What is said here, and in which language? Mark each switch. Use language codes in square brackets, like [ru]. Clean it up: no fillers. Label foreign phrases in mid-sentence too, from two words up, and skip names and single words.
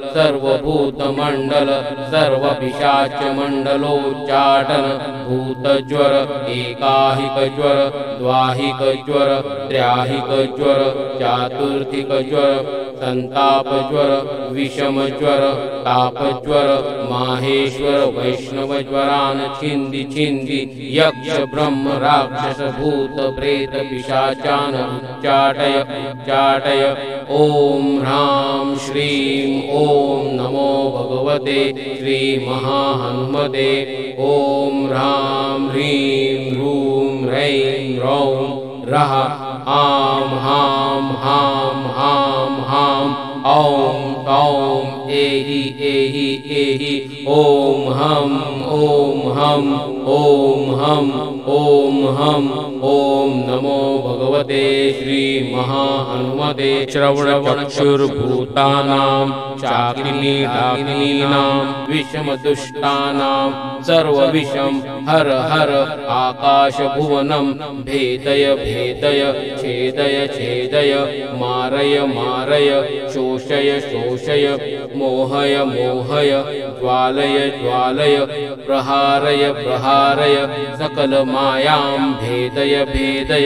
[sa] सर्वभूतमंडल सर्व पिशाच मंडलोच्चाटन भूतज्वर एकाहिक ज्वर द्वाहिक ज्वर त्रयाहिक ज्वर चातुर्थिक ज्वर संताप ज्वर विषम ज्वर ताप ज्वर माहेश्वर वैष्णव ज्वरान छिंदी छिंदी यक्ष ब्रह्म राक्षस भूत प्रेत पिशाचान उच्चाटय उच्चाटय। ओम ह्रां श्रीं ओम नमो भगवते श्री महाहनुमते। ओम ह्रां ह्रीं ह्रूं ह्रैं ह्रौं रः आं हां हां हां हां औं तौं एहि एहि एहि ओम हम ओम हम ओम हम ओम हम। ओम नमो भगवते श्री महाहनुमते श्रवणचक्षुर्भूतानां चाग्निडाग्नीनां विषमदुष्टानां सर्वविषं हर हर आकाशभुवनं भेदय भेदय छेदय छेदय मारय मारय शोषय शोषय मोहय मोहय ज्वालय ज्वालय प्रहारय प्रहारय सकल मायां भेदय भेदय।